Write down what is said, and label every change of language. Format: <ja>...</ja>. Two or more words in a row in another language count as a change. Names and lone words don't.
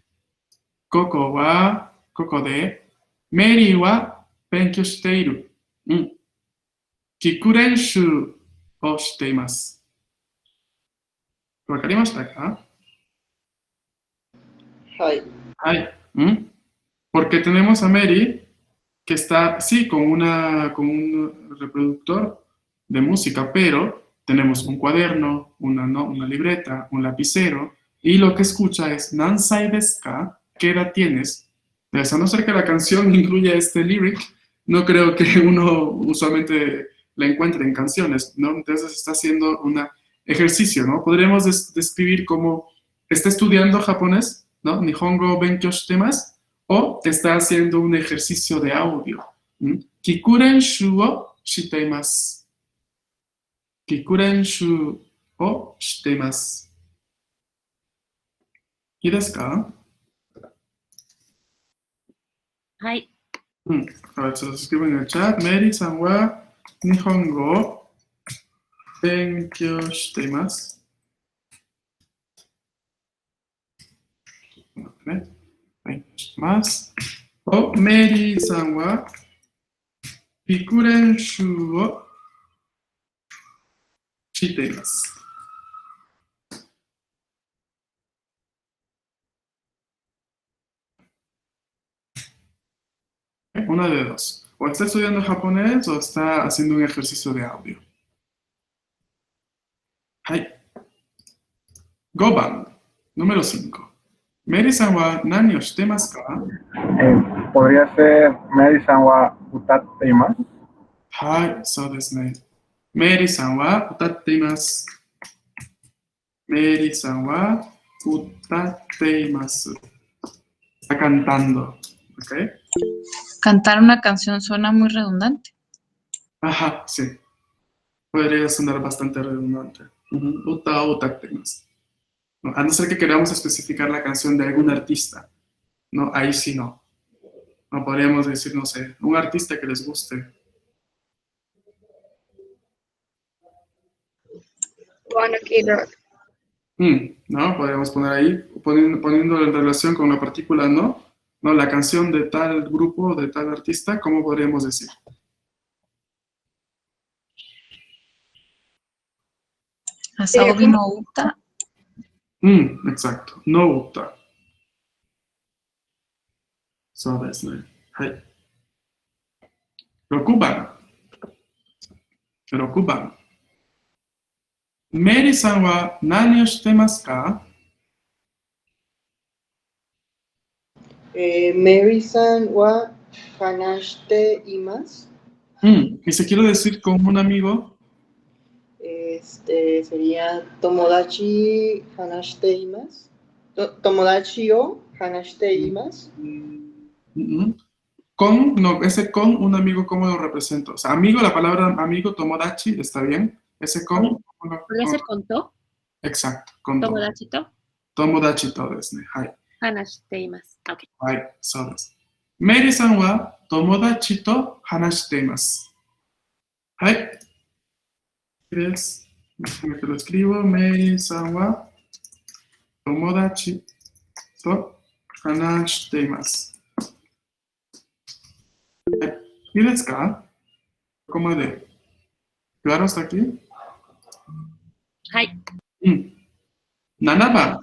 <ja>ここで、メリーは勉強している。聞く練習をしています。わかりましたか？はい。</ja> <es>はい。Porque tenemos a Mary que está, sí, con un reproductor de música, pero tenemos un cuaderno, una libreta, un lapicero, y lo que escucha es</es> <ja>何歳ですか,</ja> <es>¿qué edad tienes? Pues, a no ser que la canción incluya este lyric, no creo que uno usualmente la encuentre en canciones, ¿no? Entonces está haciendo un ejercicio, ¿no? Podríamos describir como está estudiando japonés, ¿no?</es> <ja>日本語勉強してます,</ja> <es>o está haciendo un ejercicio de audio.</es> <ja>聞く練習をしています. 聞く練習をしています. ¿Y ですか? はい。</ja> <es>A ver, se los escribo en el chat.</es> <ja>メアリーさんは日本語を勉強しています.</ja> <es>Más.</es> <ja>O メアリーさんは聞く練習をしています.</ja> <es>Una de dos. O está estudiando japonés o está haciendo un ejercicio de audio.</es> <ja>Hai. 5 番.</ja> <es>Número 5.</es> <ja>メアリーさんは何をしてますか?</ja> <es>Podría ser</es> <ja>メアリーさんは歌っています. Hai,そうですね。メアリーさんは歌っています. メアリーさんは歌っています.</ja> <es>Está cantando. ¿Ok? Cantar una canción suena muy redundante. Ajá, sí. Podría sonar bastante redundante.</es> <ja>歌を歌っています.</ja> <es>No, a no ser que queramos especificar la canción de algún artista. No, ahí sí no. No podríamos decir, no sé, un artista que les guste. One Ok Rock. No, podríamos poner ahí, poniendo en relación con la partícula no, la canción de tal grupo, de tal artista, ¿cómo podríamos decir?</es> <ja>あさおびの歌. Exacto. の歌. そうですね。はい。6番. 6番。メリーさんは何をしてますか？メアリーさんは話しています.</ja> <es>Y si quiero decir con un amigo,</es> <ja>Sería 友達話しています. 友達を話しています.</ja> <es>con, no, ese con un amigo, ¿cómo lo represento? O sea, amigo, la palabra amigo, tomodachi, ¿está bien? Ese con, ¿Podría ser con to? exacto, con to.</es> <ja>友達と? 友達とですね。はい. 話しています. Ok. はい、そうです. メリーさんは友達と話しています. Hai.</ja> <es>¿Quieres? Déjame que lo escribo.</es> <ja>メリーさんは友達と話しています. ¿Y ですか?</ja> <es>¿Cómo de? ¿Claro hasta aquí?</es> <ja>Hai. 7番。</ja>